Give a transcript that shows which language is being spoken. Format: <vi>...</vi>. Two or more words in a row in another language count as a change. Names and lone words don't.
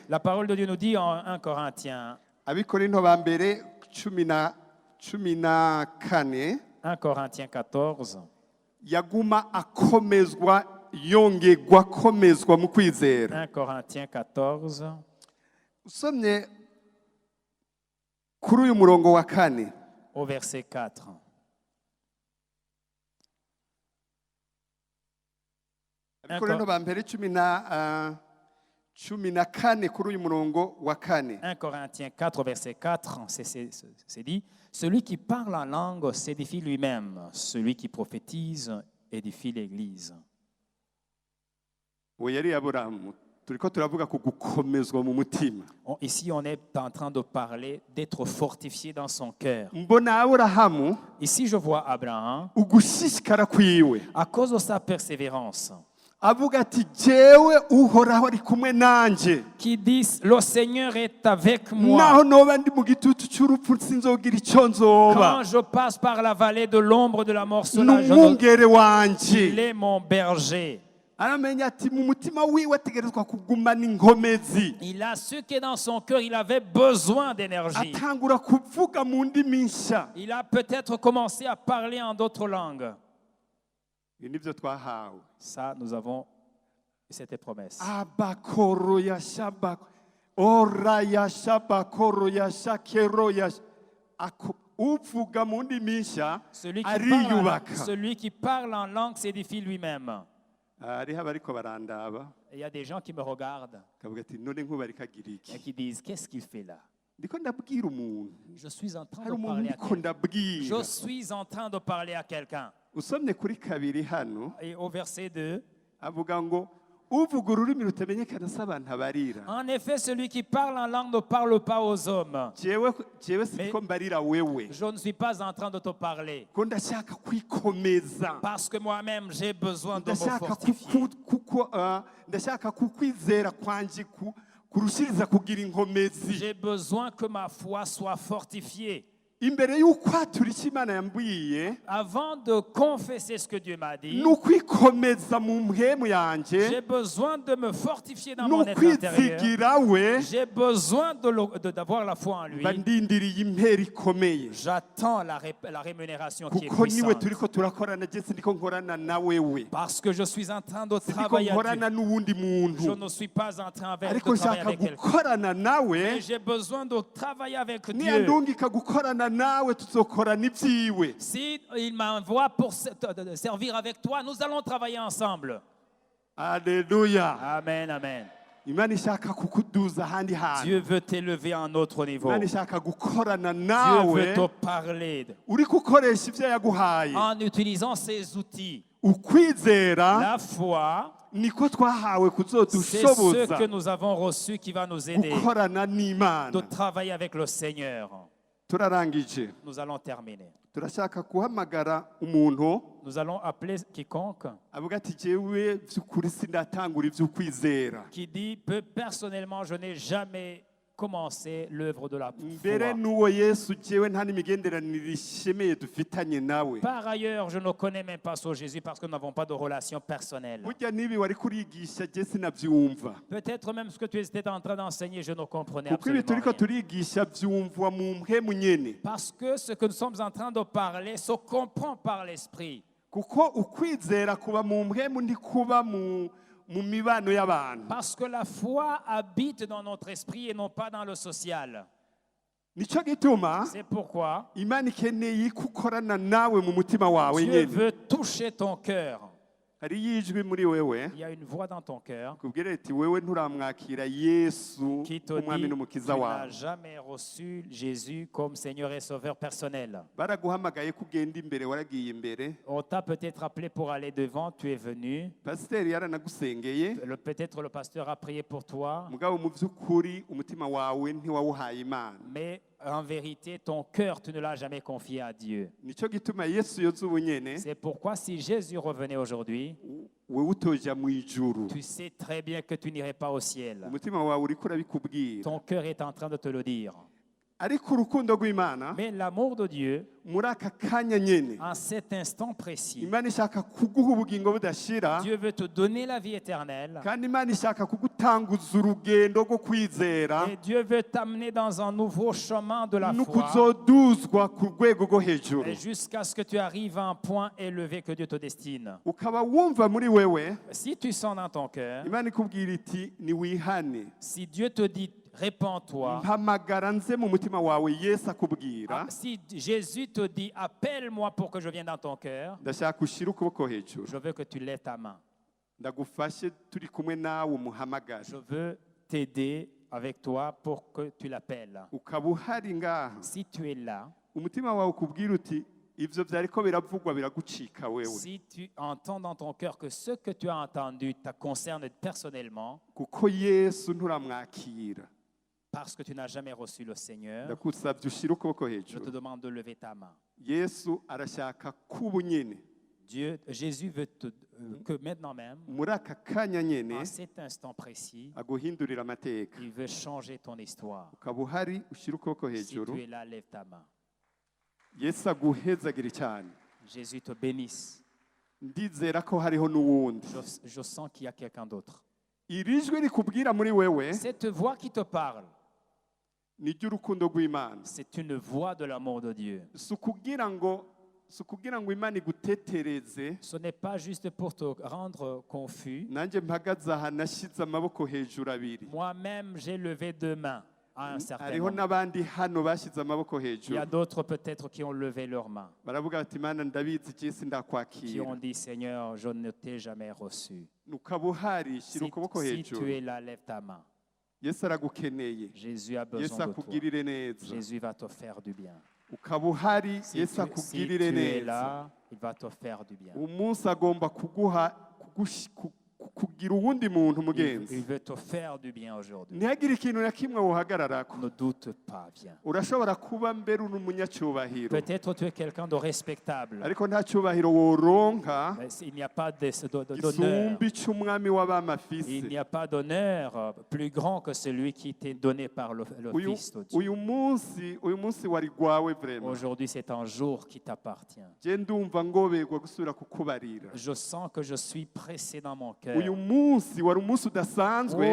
<fr>La parole de Dieu nous dit en 1 Corinthiens,</fr> <rn>Abikorinto ba mbere 14,</rn> <fr>1 Corinthiens 14,</fr> <rn>yaguma akomezwa yongegwa akomezwa mu kwizera.</rn> <fr>1 Corinthiens 14,</fr> <rn>Usomye kuri uyu murongo wa 4,</rn> <fr>au verset 4.</fr> <rn>Abikorinto ba mbere 14 kuri uyu murongo wa 4.</rn> <fr>1 Corinthiens 4, verset 4, c'est dit, celui qui parle en langue s'édifie lui-même, celui qui prophétise édifie l'Église.</fr> <rn>Uwo yari Aburahamu. Turiko turavuga ku gukomezwa mu mutima.</rn> <fr>Ici, on est en train de parler d'être fortifié dans son cœur.</fr> <rn>Mbona Aburahamu</rn> <fr>Ici, je vois Abraham,</fr> <rn>ugushishikara kwiwe,</rn> <fr>à cause de sa persévérance,</fr> <rn>avuga ati jewe uhoraho ari kumwe nanje,</rn> <fr>qui dit, le Seigneur est avec moi.</fr> <rn>naho noba ndi mu gitutu cy'urupfu sinzogira icyo nzoba,</rn> <fr>Quand je passe par la vallée de l'ombre de la mort, cela,</fr> <rn>n'umwungere</rn> <fr>il</fr> <rn>wanje,</rn> <fr>est mon berger.</fr> <rn>aramenya ati mu mutima wiwe ategerezwa kugumana inkomezi.</rn> <fr>Il a su que dans son cœur, il avait besoin d'énergie.</fr> <rn>Atangura kuvuga mu ndimi nsha.</rn> <fr>Il a peut-être commencé à parler en d'autres langues.</fr> <rn>Ibi nivyo twahawe.</rn> <fr>Ça, nous avons cette promesse. Abakoro ya shabak. Ora ya shabakoro ya shakero ya</fr> <rn>uvuga mu ndimi nsha ariyubaka.</rn> <fr>Celui qui parle en langue s'édifie lui-même.</fr> <rn>Hariho abariko barandaba.</rn> <fr>Il y a des gens qui me regardent</fr> <rn>Kavuga ati none nkuba ariko agira iki?</rn> <fr>et qui disent, qu'est-ce qu'il fait là?</fr> <rn>Ndiko ndabwira umuntu.</rn> <fr>Je suis en train</fr> <rn>Hari</rn> <fr>de</fr> <rn>umuntu</rn> <fr>parler à</fr> <rn>ndiko</rn> <fr>quelqu'un.</fr> <rn>ndabwira.</rn> <fr>Je suis en train de parler à quelqu'un.</fr> <rn>Usomye kuri kabiri hano</rn> <fr>Et au verset 2,</fr> <rn>avuga ngo uvuga ururimi rutamenyekana s'abantu abarira.</rn> <fr>en effet, celui qui parle en langue ne parle pas aux hommes.</fr> <rn>Jewe siko mbarira wewe.</rn> <fr>Je ne suis pas en train de te parler.</fr> <rn>Ko ndashaka kwikomeza.</rn> <fr>Parce que moi-même, j'ai besoin de me</fr> <rn>Ndashaka</rn> <fr>fortifier.</fr> <rn>ndashaka kukwizera kwanje kurushiriza kugira inkomezi.</rn> <fr>J'ai besoin que ma foi soit fortifiée.</fr> <rn>Imbere y'ukwatura icyo Imana yambwiye,</rn> <fr>Avant de confesser ce que Dieu m'a dit,</fr> <rn>n'ukwikomeza mu mpemu</rn> <fr>j'ai</fr> <rn>yanje,</rn> <fr>besoin de me fortifier dans mon être intérieur.</fr> <rn>n'ukwizigira we,</rn> <fr>J'ai besoin d'avoir la foi en lui.</fr> <rn>mba ndindiriye impera ikomeye.</rn> <fr>J'attends la rémunération qui est</fr> <rn>Kuko niwe</rn> <fr>puissante.</fr> <rn>turiko turakorana, je sindiko nkorana na wewe.</rn> <fr>Parce que je suis en train de</fr> <rn>Sindiko</rn> <fr>travailler avec</fr> <rn>nkorana</rn> <fr>Dieu.</fr> <rn>n'uwundi</rn> <fr>Je</fr> <rn>muntu.</rn> <fr>ne suis pas en train de</fr> <rn>Ariko</rn> <fr>travailler</fr> <rn>nshaka</rn> <fr>avec quelqu'un.</fr> <rn>gukorana nawe,</rn> <fr>Mais j'ai besoin de travailler avec Dieu.</fr> <rn>niyandungika gukorana nawe tuzokorana ibyiwe.</rn> <fr>Si il m'envoie pour servir avec toi, nous allons travailler ensemble. Alléluia. Amen, amen.</fr> <rn>Imana ishaka kukuduza ahandi hantu.</rn> <fr>Dieu veut t'élever à un autre niveau.</fr> <rn>Imana ishaka gukorana</rn> <fr>Dieu</fr> <rn>nawe</rn> <fr>veut te parler</fr> <rn>uri gukoresha ibyo yaguhaye.</rn> <fr>en utilisant ces outils.</fr> <rn>Ukwizera</rn> <fr>La foi,</fr> <rn>niko twahawe</rn> <fr>c'est ce</fr> <rn>kuzodushoboza</rn> <fr>que nous avons reçu qui va nous aider</fr> <rn>gukorana</rn> <fr>de</fr> <rn>n'Imana.</rn> <fr>travailler avec le Seigneur.</fr> <rn>Turarangije.</rn> <fr>Nous allons terminer.</fr> <rn>Turashaka guhamagara umuntu</rn> <fr>Nous allons appeler quiconque</fr> <rn>avuga ati jewe by'ukuri sindatangura iby'ukwizera.</rn> <fr>qui dit personnellement, je n'ai jamais commencé l'œuvre de la</fr> <rn>Mbere</rn> <fr>foi.</fr> <rn>n'uwo Yesu jewe nta n'imigenderanire ishemeye dufitanye nawe.</rn> <fr>Par ailleurs, je ne connais même pas ce Jésus parce que nous n'avons pas de relation personnelle.</fr> <rn>Burya nibi wari kurigisha je sinabyumva.</rn> <fr>Peut-être même ce que tu étais en train d'enseigner, je ne comprenais</fr> <rn>Kuko ibi</rn> <fr>absolument</fr> <rn>turiko</rn> <fr>rien.</fr> <rn>turigisha byumvwa mu mpemu nyene.</rn> <fr>Parce que ce que nous sommes en train de parler se comprend par l'esprit.</fr> <rn>Kuko ukwizera kuba mu mpemu ntikuba mu mibano y'abantu.</rn> <fr>Parce que la foi habite dans notre esprit et non pas dans le social.</fr> <rn>Nico gituma</rn> <fr>C'est pourquoi</fr> <rn>Imana ikeneye kukorana nawe mu mutima wawe</rn> <fr>Dieu</fr> <rn>nyene.</rn> <fr>veut toucher ton cœur.</fr> <rn>Hari yijwi muri wewe</rn> <fr>Il y a une voix dans ton cœur</fr> <rn>kubwira ati wewe nturamwakira Yesu</rn> <fr>qui te</fr> <rn>umwami</rn> <fr>dit tu</fr> <rn>n'umukiza</rn> <fr>n'as</fr> <rn>wawe.</rn> <fr>jamais reçu Jésus comme Seigneur et Sauveur personnel.</fr> <rn>Baraguhamagaye kugenda imbere waragiye imbere.</rn> <fr>On t'a peut-être appelé pour aller devant, tu es venu.</fr> <rn>Pasiteri yaranagusengeye</rn> <fr>Peut-être le pasteur a prié pour toi,</fr> <rn>mugabo mu by'ukuri umutima wawe ntiwawuhaye Imana.</rn> <fr>mais en vérité, ton cœur, tu ne l'as jamais confié à Dieu.</fr> <rn>Nico gituma Yesu yoza ubunyene</rn> <fr>C'est pourquoi si Jésus revenait aujourd'hui,</fr> <rn>wewe utoja mu ijuru.</rn> <fr>tu sais très bien que tu n'irais pas au ciel.</fr> <rn>Umutima wawe uriko urabikubwira.</rn> <fr>Ton cœur est en train de te le dire.</fr> <rn>Ariko urukundo rw'Imana</rn> <fr>Mais l'amour de Dieu,</fr> <rn>muri aka kanya nyene</rn> <fr>en cet instant précis,</fr> <rn>Imana ishaka kuguha ubugingo budashira</rn> <fr>Dieu veut te donner la vie éternelle</fr> <rn>kandi Imana ishaka kugutanguza urugendo rwo kwizera</rn> <fr>et Dieu veut t'amener dans un nouveau chemin de la foi</fr> <rn>n'ukuzoduzwa ku rwego rwo hejuru</rn> <fr>et jusqu'à ce que tu arrives à un point élevé que Dieu te destine.</fr> <rn>ukaba wumva muri wewe</rn> <fr>Si tu sens dans ton cœur,</fr> <rn>Imana ikubwira iti niwihane</rn> <fr>si Dieu te dit répands-toi,</fr> <rn>mpamagara nze mu mutima wawe Yesu akubwira</rn> <fr>si Jésus te dit appelle-moi pour que je vienne dans ton cœur,</fr> <rn>ndashaka ushire ukuboko hejuru</rn> <fr>je veux que tu lèves ta main.</fr> <rn>ndagufashe turi kumwe nawe umuhamagare</rn> <fr>Je veux t'aider avec toi pour que tu l'appelles.</fr> <rn>ukaba uhari ngaha</rn> <fr>Si tu es là,</fr> <rn>umutima wawe ukubwira uti ivyo vyariko biravugwa biragucika wewe</rn> <fr>si tu entends dans ton cœur que ce que tu as entendu te concerne personnellement,</fr> <rn>kuko Yesu nturamwakira</rn> <fr>parce que tu n'as jamais reçu le Seigneur,</fr> <rn>ndagusavye ushire ukuboko</rn> <fr>je te</fr> <rn>hejuru</rn> <fr>demande de lever ta main.</fr> <rn>Yesu arashaka kuba nyene</rn> <fr>Jésus veut que maintenant même,</fr> <rn>muri aka kanya nyene</rn> <fr>en cet instant précis,</fr> <rn>aguhindurira amateka</rn> <fr>il veut changer ton histoire.</fr> <rn>ukaba uhari ushire ukuboko</rn> <fr>Si</fr> <rn>hejuru</rn> <fr>tu es là, lève ta main.</fr> <rn>Yesu aguhezagire cyane</rn> <fr>Jésus te bénisse.</fr> <rn>ndizera ko hariho n'uwundi</rn> <fr>Je sens qu'il y a quelqu'un d'autre.</fr> <rn>iri jwi rikubwira muri wewe</rn> <fr>Cette voix qui te parle,</fr> <rn>ni iry'urukundo rw'imana</rn> <fr>c'est une voix de l'amour de Dieu.</fr> <rn>si ukugira ngo imana igutetereze</rn> <fr>Ce n'est pas juste pour te rendre confus.</fr> <rn>nanjye mpagaze aha nashyize amaboko hejuru abiri</rn> <fr>Moi-même, j'ai levé 2 mains à un certain</fr> <rn>hariho</rn> <fr>moment.</fr> <rn>n'abandi hano bashyize amaboko</rn> <fr>Il y</fr> <rn>hejuru</rn> <fr>a d'autres peut-être qui ont levé leurs mains,</fr> <rn>baravuga bati imana ndabizi cy'isi</rn> <fr>qui</fr> <rn>ndakwakira</rn> <fr>ont dit, Seigneur, je ne t'ai jamais reçu.</fr> <rn>ukaba uhari shyira ukuboko</rn> <fr>Si tu</fr> <rn>hejuru</rn> <fr>es là, lève ta main.</fr> <rn>yesu aragukeneye</rn> <fr>Jésus a</fr> <rn>yesu</rn> <fr>besoin de toi.</fr> <rn>akugirire neza</rn> <fr>Jésus va te faire du bien.</fr> <rn>ukaba uhari</rn> <fr>Si</fr> <rn>yesu</rn> <fr>tu</fr> <rn>akugirire</rn> <fr>es</fr> <rn>neza</rn> <fr>là, il va te faire du bien.</fr> <rn>umunsi agomba kugira uwundi muntu</rn> <fr>Il</fr> <rn>mugenzi</rn> <fr>veut te faire du bien aujourd'hui.</fr> <rn>ntihagire ikintu na kimwe wuhagararako</rn> <fr>Ne doute pas, viens.</fr> <rn>urashobora kuba mbere uri umunyacyubahiro</rn> <fr>Peut-être tu es quelqu'un de respectable,</fr> <rn>ariko nta cyubahiro woronka</rn> <fr>mais il n'y a pas d'honneur.</fr> <rn>gisumba icy'umwami w'abami afise</rn> <fr>Il n'y a pas d'honneur plus grand que celui qui t'est donné par le</fr> <rn>uyu</rn> <fr>Fils de Dieu.</fr> <rn>uyu munsi wari gwawe vrema</rn> <fr>Aujourd'hui, c'est un jour qui t'appartient.</fr> <rn>je ndumva ngoberwa gusubira kukubarira</rn> <fr>Je sens que je suis pressé dans mon cœur.</fr> <rn>uyu munsi wari umunsi udasanzwe</rn>